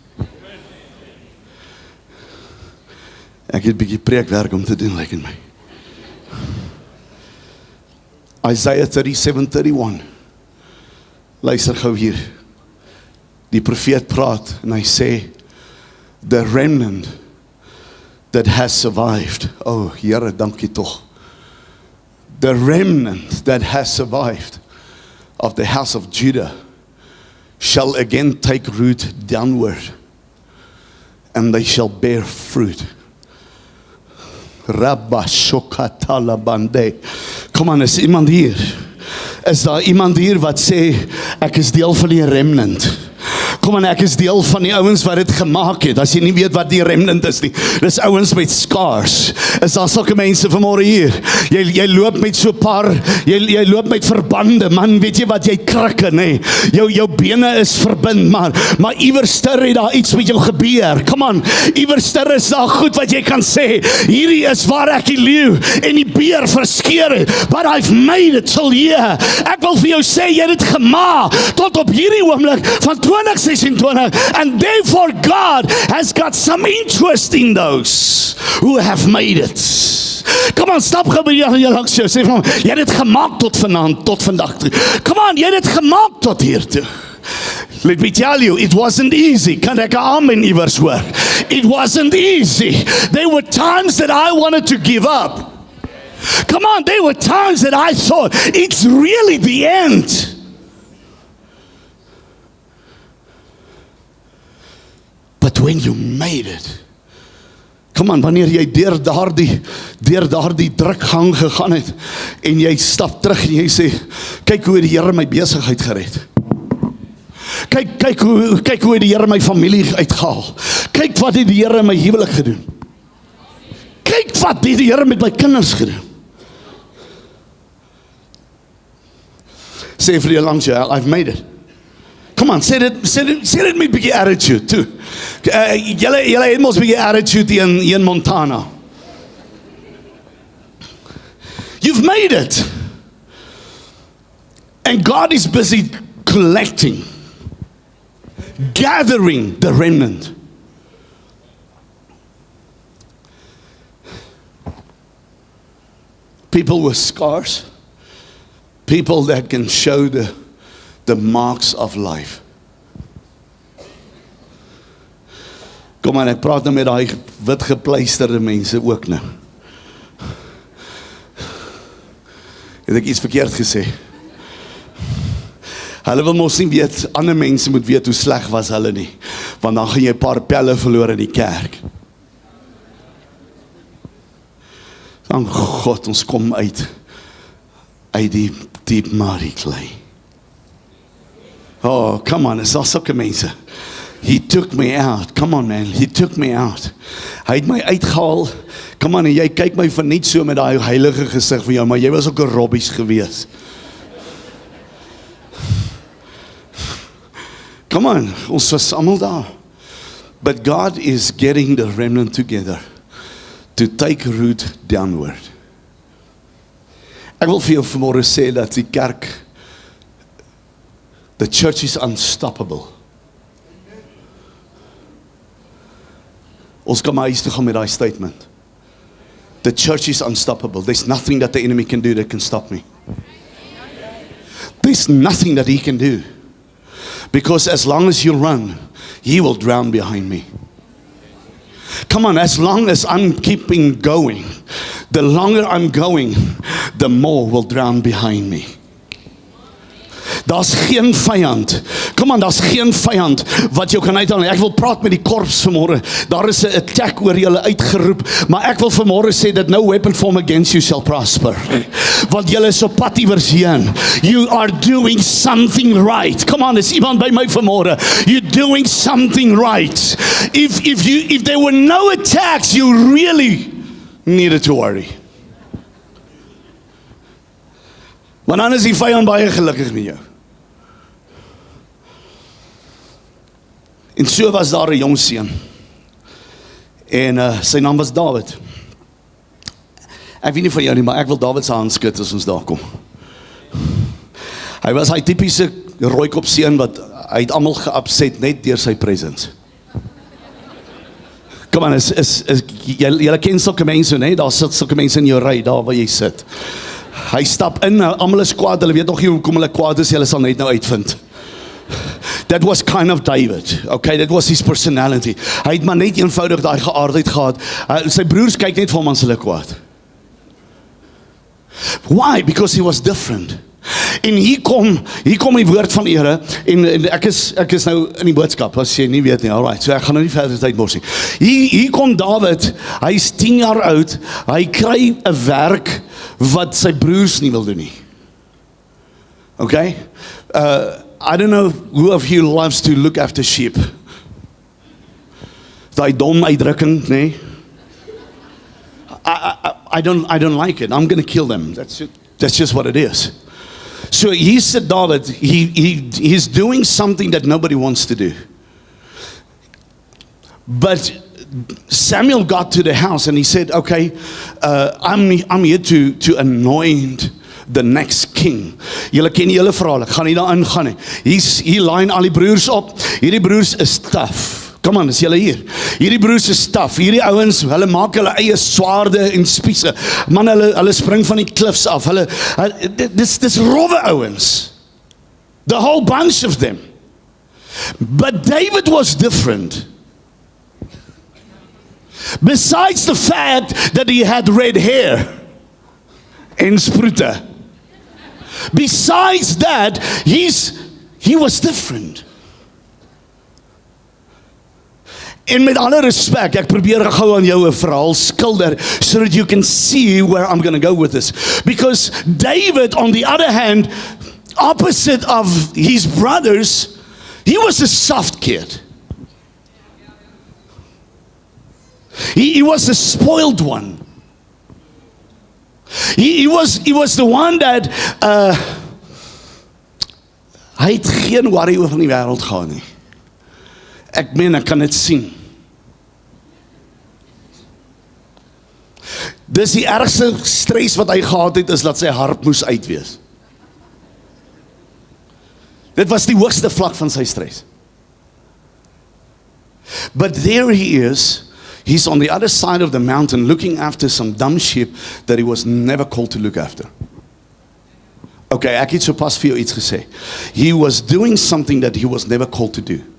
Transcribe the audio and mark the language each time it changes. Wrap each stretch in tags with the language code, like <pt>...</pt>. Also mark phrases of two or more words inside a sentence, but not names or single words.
<af>Ek het 'n bietjie preekwerk om te doen, lyk in my. Isaiah 37:31. Luister gou hier. Die profeet praat en hy sê,</af> <en>the remnant that has survived.</en> <af>Oh, Here, dankie tog.</af> <en>The remnant that has survived of the house of Judah shall again take root downward, and they shall bear fruit. Rabba Shokatala Bande.</en> <af>Kom aan, is iemand hier? Is daar iemand hier wat sê, ek is deel van die remnant? Kom aan, ek is deel van die ouens wat dit gemaak het. As jy nie weet wat die remnant is nie, dis ouens met scars. Is daar sulke mense vanmôre hier? Jy loop met so 'n paar, jy loop met verbande, man, weet jy wat, jy krikke, nê? Jou bene is verbind, maar iewerster het daar iets met jou gebeur. Kom aan, iewerster is daar goed wat jy kan sê, hierdie is waar ek die leeu en die beer verskeer het,</af> <en>but I've made it till here.</en> <af>Ek wil vir jou sê, jy het dit gemaak tot op hierdie oomblik van 2026,</af> <en>and therefore God has got some interest in those who have made it.</en> <af>Kom aan, stap gou by jou langs jou, sê vir hom, jy het dit gemaak tot vanaand, tot vandag toe. Kom aan, jy het dit gemaak tot hier toe.</af> <en>Let me tell you, it wasn't easy.</en> <af>Kan ek 'n amen iewers hoor?</af> <en>It wasn't easy. There were times that I wanted to give up. Come on, there were times that I thought, it's really the end. But when you made it, come on,</en> <af>wanneer jy deur daardie drukgang gegaan het, en jy stap terug en jy sê, kyk hoe die Here my besigheid gered. Kyk hoe die Here my familie uitgehaal. Kyk wat het die Here in my huwelik gedoen. Kyk wat het die Here met my kinders gedoen. Sê vir jou langs jou,</af> <en>I've made it. Come on,</en> <af>sê dit met 'n bietjie</af> <en>attitude too.</en> <af>Julle het mos 'n bietjie attitude in Montana.</af> <en>You've made it. And God is busy collecting, gathering the remnant. People with scars, people that can show the marks of life.</en> <af>Kom aan, ek praat nou met daai wit gepleisterde mense ook nou. Het ek iets verkeerd gesê? Hulle wil mos nie weet, ander mense moet weet hoe sleg was hulle nie. Want dan gaan jy 'n paar pelle verloor in die kerk. Dan God, ons kom uit die diep</af> <en>muddy clay. Oh, come on,</en> <af>is daar sulke mense?</af> <en>He took me out, come on man, he took me out.</en> <af>Hy het my uitgehaal,</af> <en>come on,</en> <af>en jy kyk my van net so met daai heilige gesig vir jou, maar jy was ook 'n robbies gewees.</af> <en>Come on,</en> <af>ons was almal daar.</af> <en>But God is getting the remnant together to take root downward.</en> <af>Ek wil vir jou vanmôre sê dat die kerk,</af> <en>the church is unstoppable.</en> <af>Ons kan maar huis toe gaan met daai statement.</af> <en>The church is unstoppable. There's nothing that the enemy can do that can stop me. There's nothing that he can do. Because as long as you run, he will drown behind me. Come on, as long as I'm keeping going, the longer I'm going, the more will drown behind me.</en> <af>Daar's geen vyand. Kom aan, daar's geen vyand wat jou kan uithaal. Ek wil praat met die korps vanmôre. Daar is 'n attack oor julle uitgeroep, maar ek wil vanmôre sê dat</af> <en>no weapon formed against you shall prosper.</en> <af>Want julle is op pad iewers heen.</af> <en>You are doing something right. Come on,</en> <af>is iemand by my vanmôre?</af> <en>You're doing something right. If there were no attacks, you really needed to worry.</en> <af>Want dan is die vyand baie gelukkig met jou. En so was daar 'n jong seun. En sy naam was Dawid. Ek weet nie van jou nie, maar ek wil Dawid se hand skud as ons daar kom. Hy was hy tipiese rooikop seun wat hy het almal geupset net deur sy presence. Kom aan, julle ken sulke mense, né? Daar sit sulke mense in jou ry, daar waar jy sit. Hy stap in, almal is kwaad, hulle weet nog nie hoekom hulle kwaad is, hulle sal net nou uitvind.</af> <en>That was kind of David, okay, that was his personality.</en> <af>Hy het maar net eenvoudig daai geaardheid gehad. Sy broers kyk net vir hom as hulle kwaad.</af> <en>Why? Because he was different.</en> <af>En hier kom die woord van Here, en ek is nou in die boodskap, as jy nie weet nie,</af> <en>alright, so</en> <af>ek gaan nou nie verder tyd mors nie. Hier kom Dawid, hy is 10 jaar oud, hy kry 'n werk wat sy broers nie wil doen nie. Okay?</af> <en>I don't know who of you loves to look after sheep.</en> <af>Daai dom uitdrukking, nee?</af> <en>I don't like it. I'm going to kill them. That's just what it is. So he said, David, he's doing something that nobody wants to do. But Samuel got to the house and he said, okay, I'm here to anoint the next king.</en> <af>Julle ken die hele verhaal, ek gaan nie daar ingaan nie. Hier line al die broers op. Hierdie broers is tough. Kom aan, is julle hier? Hierdie broers is tough. Hierdie ouens, hulle maak hulle eie swaarde en spiese. Man, hulle spring van die cliffs af. Dis rowwe ouens.</af> <en>The whole bunch of them. But David was different. Besides the fact that he had red hair</en> <af>en sproete.</af> <en>Besides that, he was different.</en> <af>En met alle respek, ek probeer gou aan jou 'n verhaal skilder</af> <en>so that you can see where I'm going to go with this. Because David, on the other hand, opposite of his brothers, he was a soft kid. He was a spoiled one. He was the one that</en> <af>hy het geen worry oor van die wêreld gehad nie. Ek meen, ek kan dit sien. Dis die ergste stres wat hy gehad het, is dat sy harp moes uitwees. Dit was die hoogste vlak van sy stres.</af> <en>But there he is. He's on the other side of the mountain looking after some dumb sheep that he was never called to look after.</en> <af>Okay, ek het so pas vir jou iets gesê.</af> <en>He was doing something that he was never called to do.</en>